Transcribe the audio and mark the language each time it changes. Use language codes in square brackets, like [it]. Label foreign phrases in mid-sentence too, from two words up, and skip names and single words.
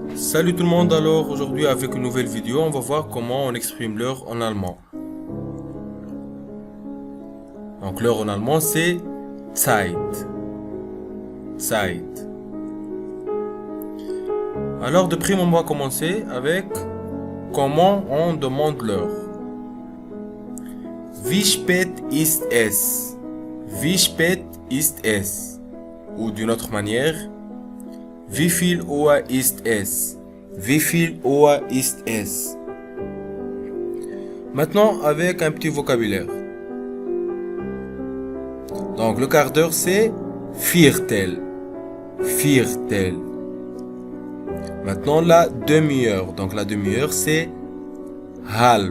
[fr] Salut tout le monde, alors aujourd'hui avec une nouvelle vidéo, on va voir comment on exprime l'heure en allemand. Donc l'heure en allemand c'est Zeit. [de] Zeit. [fr] Alors de prime on va commencer avec comment on demande l'heure. [de] Wie spät ist es? Wie spät ist es? [fr] Ou d'une autre manière, [de] wie viel Uhr ist es? Wie viel Uhr ist es? [fr] Maintenant, avec un petit vocabulaire. Donc, le quart d'heure, c'est Viertel. [de] Viertel. [fr] Maintenant, la demi-heure. Donc, la demi-heure, c'est halb.